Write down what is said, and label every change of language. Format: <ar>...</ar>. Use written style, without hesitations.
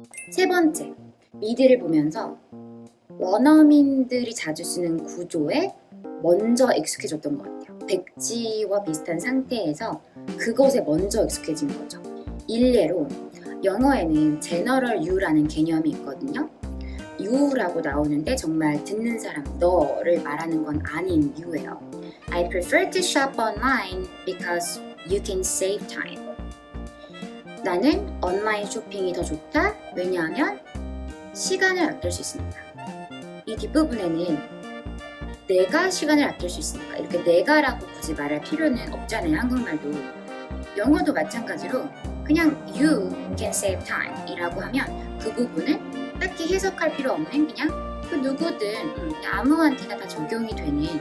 <ko>세 번째, 미드를 보면서 원어민들이 자주 쓰는 구조에 먼저 익숙해졌던 것 같아요. 백지와 비슷한 상태에서 그것에 먼저 익숙해진 거죠. 일례로 영어에는 general you라는 개념이 있거든요. you라고 나오는데 정말 듣는 사람, 너를 말하는 건 아닌 you예요.</ko> <en>I prefer to shop online because you can save time.</en> <ko>나는 온라인 쇼핑이 더 좋다. 왜냐하면 시간을 아낄 수 있으니까. 이 뒷부분에는 내가 시간을 아낄 수 있으니까 이렇게 내가라고 굳이 말할 필요는 없잖아요. 한국말도. 영어도 마찬가지로 그냥</ko> <en>you can save time</en> <ko>이라고 하면 그 부분은 딱히 해석할 필요 없는 그냥 그 누구든 아무한테나 다 적용이 되는.</ko>